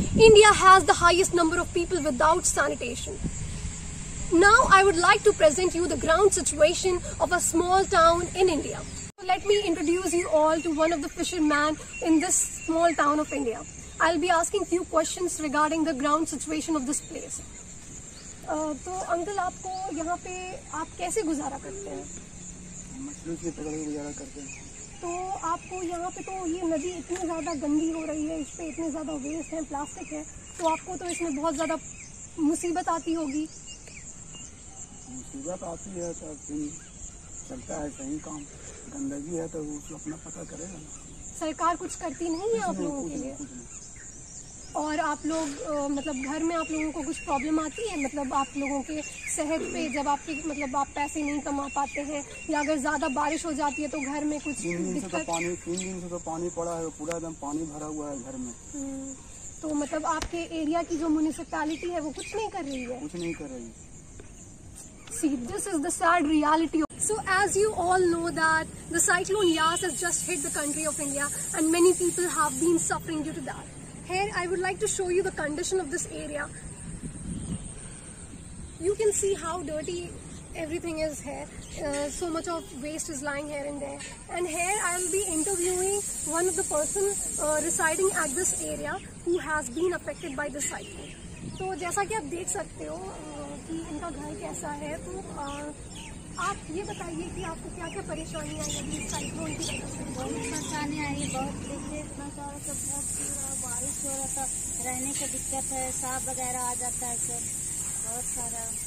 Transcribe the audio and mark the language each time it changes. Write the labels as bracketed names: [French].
[English] India has the highest number of people without sanitation. Now I would like to present you the ground situation of a small town in India. Let me introduce you all to one of the fishermen in this small town of India. I'll be asking few questions regarding the ground situation of this place. [Hindi] तो uncle, आपको यहाँ पे आप कैसे गुजारा करते हैं? मछली से पकड़ के गुजारा करते हैं। तो आपको यहाँ पे तो ये नदी इतनी ज़्यादा गंदी हो रही है, इस पे इतने ज़्यादा वेस्ट है, प्लास्टिक है, तो आपको तो इसमें बहुत ज़्यादा मुसीबत आती होगी। मुसीबत आती है तो चलता है सही काम, गंदगी है तो उसको अपना पता करेगा ना। सरकार कुछ करती नहीं है आप लोगों के लिए? और आप लोग मतलब घर में आप लोगों को कुछ प्रॉब्लम आती है, मतलब आप लोगों के सेहत पे, जब आपके मतलब आप पैसे नहीं कमा पाते हैं या अगर ज़्यादा बारिश हो जाती है तो घर में कुछ दिक्कत? 3 दिन से तो पानी पड़ा है, पूरा एकदम पानी भरा हुआ है घर में। तो मतलब आपके एरिया की जो म्यूनिसिपैलिटी है वो कुछ नहीं कर रही है? कुछ नहीं कर रही। [English] See, this is the sad reality. So as you all know that the cyclone Yas has just hit the country of India and many people have been suffering due to that. Here I would like to show you the condition of this area. You can see how dirty everything is here. So much of waste is lying here and there. And here I will be interviewing one of the person residing at this area who has been affected by the cyclone. [Hindi] तो जैसा कि आप देख सकते हो कि इनका घर कैसा है, तो आप ये बताइए कि आपको क्या क्या परेशानी आई अभी साइक्लोन की वजह से? बहुत परेशानी आई, बहुत देखिए इतना सारा सब बहुत पूरा बारिश हो रहा था, रहने की दिक्कत है, सांप वगैरह आ जाता है, सब बहुत सारा।